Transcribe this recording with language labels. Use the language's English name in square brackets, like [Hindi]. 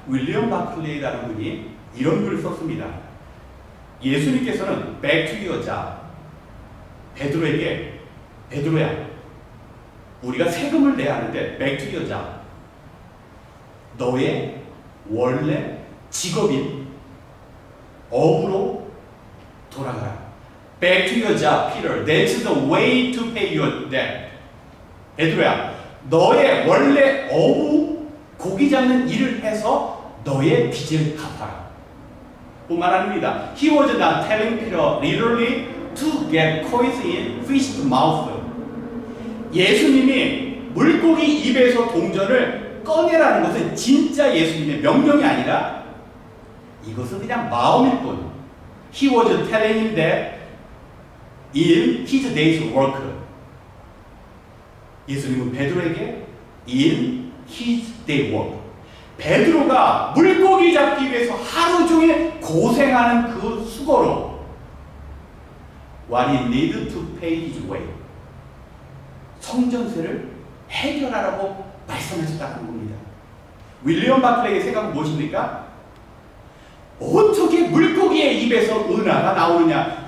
[Korean] 윌리엄 바클레이라는 분이 이런 글을 썼습니다. 예수님께서는 [English] back to your job, [Korean] 베드로에게, 베드로야, 우리가 세금을 내야 하는데 [English] back to your job, [Korean] 너의 원래 직업인 업으로 돌아가라. [English] Back to your job, Peter. That's the way to pay your debt. [Korean] 베드로야, 너의 원래 어부 고기 잡는 일을 해서 너의 빚을 갚아라. 뿐만 아닙니다. [English] He was not telling Peter literally to get coins in fish's mouth. [Korean] 예수님이 물고기 입에서 동전을 꺼내라는 것은 진짜 예수님의 명령이 아니라 이것은 그냥 마음일 뿐. [English] He was telling him that in his day's work. [Korean] 예수님은 베드로에게 [English] in his day work. [Korean] 베드로가 물고기 잡기 위해서 하루 종일 고생하는 그 수고로 [English] what he needed to pay his way. [Korean] 성전세를 해결하라고 말씀하셨다는 겁니다. 윌리엄 바클레이의 생각은 무엇입니까? 어떻게 물고기의 입에서 은하가 나오느냐?